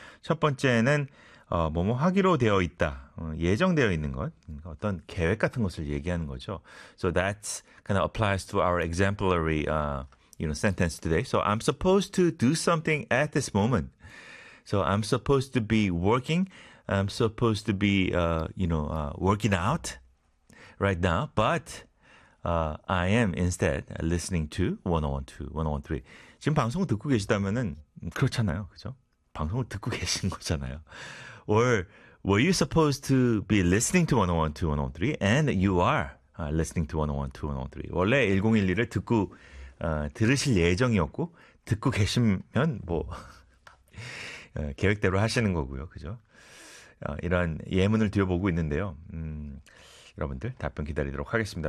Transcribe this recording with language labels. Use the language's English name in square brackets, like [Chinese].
[Korean] 첫 번째는 뭐뭐 하기로 되어 있다. 예정되어 있는 것. 어떤 계획 같은 것을 얘기하는 거죠. [English] So that kind of applies to our exemplary sentence today. So I'm supposed to do something at this moment. So I'm supposed to be working. I'm supposed to be, working out right now, but I am instead listening to 101.2, 101.3. [Korean] 지금 방송을 듣고 계시다면은 그렇잖아요, 그죠? 방송을 듣고 계신 거잖아요. [English] Or were you supposed to be listening to 101.2, 101.3, and you are listening to 101.2, 101.3. [Korean] 원래 1012를 듣고 들으실 예정이었고 듣고 계시면 뭐 계획대로 하시는 거고요, 그죠? 이런 예문을 뒤어보고 있는데요. 여러분들 답변 기다리도록 하겠습니다.